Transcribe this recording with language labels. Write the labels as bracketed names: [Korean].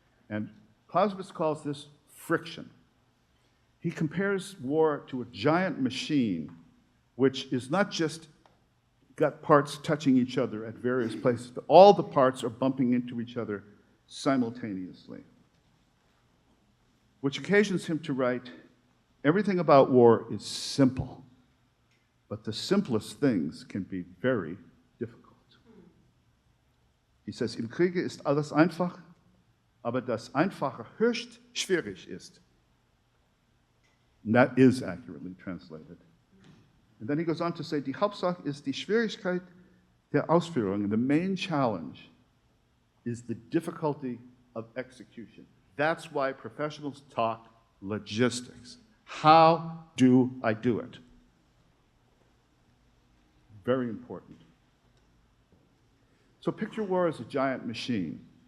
[English] And Clausewitz calls this friction. He compares war to a giant machine, which is not just got parts touching each other at various places, but all the parts are bumping into each other simultaneously, which occasions him to write, everything about war is simple, but the simplest things can be very difficult. [German] He says, im Kriege ist alles einfach, aber das Einfache höchst schwierig ist. [English] And that is accurately translated. And then he goes on to say, [German] die Hauptsache ist die Schwierigkeit der Ausführung. [English] And the main challenge is the difficulty of execution. That's why professionals talk logistics. How do I do it? Very important. So picture war as a giant machine.